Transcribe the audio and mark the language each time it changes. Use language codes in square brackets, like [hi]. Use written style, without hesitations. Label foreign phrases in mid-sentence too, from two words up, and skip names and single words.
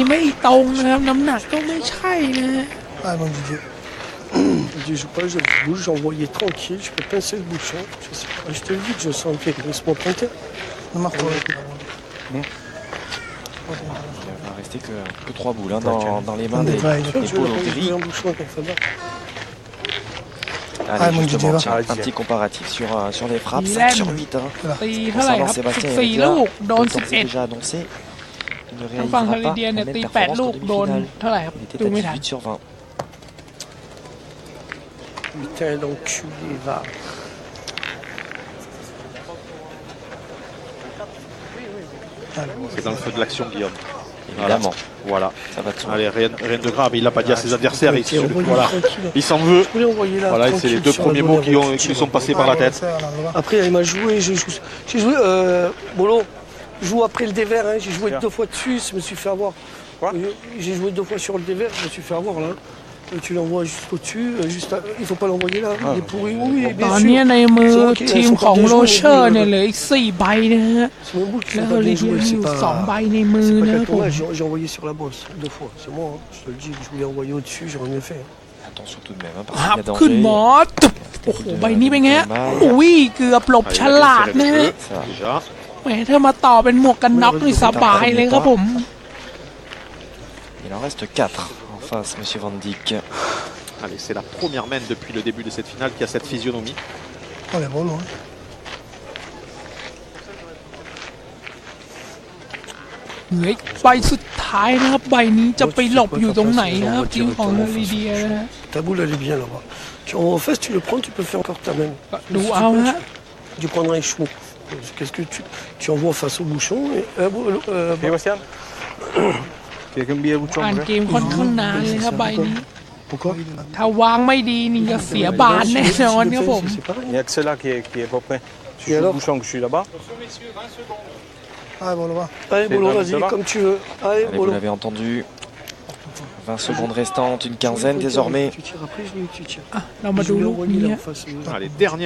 [fr] Ah mon Didier. Je dis, je pas, je bouge, j'envoyais tranquille, je peux pincer le bouchon. Je sais pas, je te dis que je sens un peu laisse-moi planter. [es] No más todo. [fr] Il va rester que 3 boules hein, dans les mains des Je Polo vais Gris. un bouchon comme ça. Allez, mon justement, Didier, tiens, va. un petit comparatif sur les frappes. Dylan. 5 sur 8. Hein. [th] ตีเท่าไหร่ครับ [fr] Sébastien 14 Heredia, [th] ลูกโดน [fr] comme c'est déjà annoncé, il ne [th] ทางฝั่ง [fr] réalisera [th] ฮาริ [fr] pas [th] เดีย [fr] la [th] เนี่ย [fr] même [th] ตี 8 [fr] performance [th] ลู [fr] qu'en [th] กโดน [fr] demi-finale. [th] เท่าไหร่ครับ [fr] Il était [th] ดู [fr] à [th] ไม่ทัน [fr] 18 sur 20. Putain, l'enculé, va. C'est dans le feu de l'action, Guillaume. Évidemment, Voilà. ça va de soi. Allez, rien de grave. Il l'a pas dit à ses adversaires. Envoyez Voilà. tranquille. Il s'en veut. Je voulais envoyer là. Voilà, c'est tranquille les 2 sur premiers la mots bonne qui lui sont passés par la tête. Après, il m'a joué, j'ai joué, Bolo, je joue après le dévers, hein, j'ai joué 2 fois dessus, je me suis fait avoir. J'ai joué 2 fois sur le dévers, je me suis fait avoir là. Tu l'envoies juste au-dessus, il faut pas l'envoyer là, il est pourri, oui, [th] ต [fr] bien [th] อน [fr] sûr. [th] นี้ในมือทีมของโรเชอร์เนี่ยเหลืออีก 4 ใบนะฮะ [fr] C'est mon boule qui [th] แล้ว [fr] fait [th] ฮา [fr] pas [th] ริ [fr] bien [th] เดีย [fr] jouer, [th] มีอ [fr] c'est [th] ยู่ [fr] pas... [th] 2 ใบในมือ [fr] C'est [th] นะ [fr] pas [th] ครับผม [fr] quelqu'un, j'ai envoyé sur la bosse 2 fois, c'est moi, hein, je te le dis, je voulais envoyer au-dessus, j'aurais mieux fait. Attention tout de même, hein, [th] ค [fr] parce [th] รับ [fr] qu'il y a [th] ขึ้น [fr] danger. [th] หมอตึบโอ้โหใบนี้เป็นไงฮะอุ้ยเกือบหลบ [fr] Allez, [th] ฉ [fr] il a bien [th] ลาด [fr] serré [th] นะ [fr] le [th] ฮะ [fr] jeu, déjà. [th] แหมถ้ามาต่อเป็นหมวกกันน็อกนี่สบายเลยครับผม [fr] Il en reste 4 en face, monsieur Van Dijk. Allez, c'est la première main depuis le début de cette finale qui a cette physionomie. On est bon, non? [th] เหลืออีกใบสุดท้ายนะครับใบนี้จะไปหลบอยู่ตรงไหนครับทีมของฮาริเดียนะฮะ [fr] Ta boule elle est bien là-bas. En face, tu le prends, tu peux faire encore ta main. [th] ดูเอาฮะ [fr] Tu prendras un cheveu. Qu'est-ce que tu envoies face au bouchon et, Sébastien Quelqu'un bien bouchon [th] อ่านเกมค่อนข้างนานเลยครับใบนี้ [fr] Pourquoi [th] ถ้าวางไม่ดีนี่ก็เสียบานแน่นอนครับผม [fr] C'est pareil. Il y a que celle-là qui est pas prêt. Tu Et joues le alors bouchon que je suis là-bas. Ah, bon, là-bas. Allez, C'est Bolo, là, vas-y, ça va comme tu veux. Allez, Allez, vous Bolo. l'avez entendu. 20 secondes restantes, une quinzaine désormais. Tu tires après, je dis, tu tires. [th] อ่ะเรามาดู [fr] Je voulais [th] ลูก [fr] envoyer [th] นี้ [fr] là [th] ฮะ [fr] en face. Allez, dernière